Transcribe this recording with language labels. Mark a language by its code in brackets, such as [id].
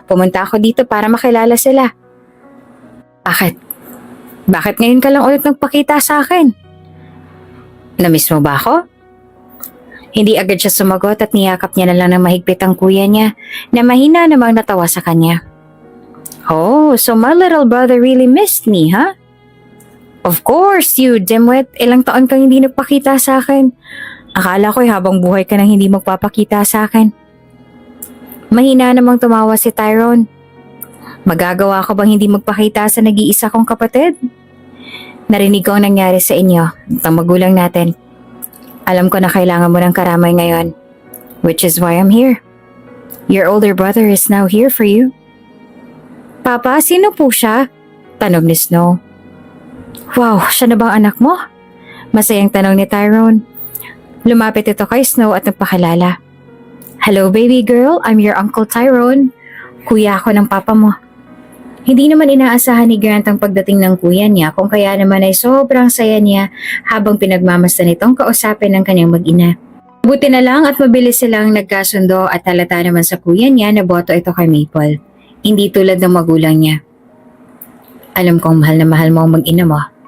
[tl] Pumunta ako dito para makilala sila. Bakit? Bakit ngayon ka lang ulit nagpakita sa akin? Namiss mo ba ako? Hindi agad siya sumagot at niyakap niya na lang ng mahigpit ang kuya niya na mahina namang natawa sa kanya. [en] Oh, so my little brother really missed me, huh? Of course, you dimwit. [tl] Ilang taon kang hindi nagpakita sa akin. Akala ko'y habang buhay ka nang hindi magpapakita sa akin. Mahina namang tumawa si Tyrone. Magagawa ko bang hindi magpakita sa nag-iisa kong kapatid? Narinig ko ang nangyari sa inyo, ang magulang natin. Alam ko na kailangan mo ng karamay ngayon, [en] which is why I'm here. Your older brother is now here for you. [tl] Papa, sino po siya? Tanong ni Snow. Wow, siya na bang anak mo? Masayang tanong ni Tyrone. Lumapit ito kay Snow at nagpakilala. [en] Hello baby girl, I'm your Uncle Tyrone. [tl] Kuya ako ng papa mo. Hindi naman inaasahan ni Grant ang pagdating ng kuya niya kung kaya naman ay sobrang saya niya habang pinagmamasdan nitong kausapin ng kanyang mag-ina. Buti na lang at mabilis silang nagkasundo at halata naman sa kuya niya na boto ito kay Maple. Hindi tulad ng magulang niya. Alam kong mahal na mahal mo ang mag-ina mo.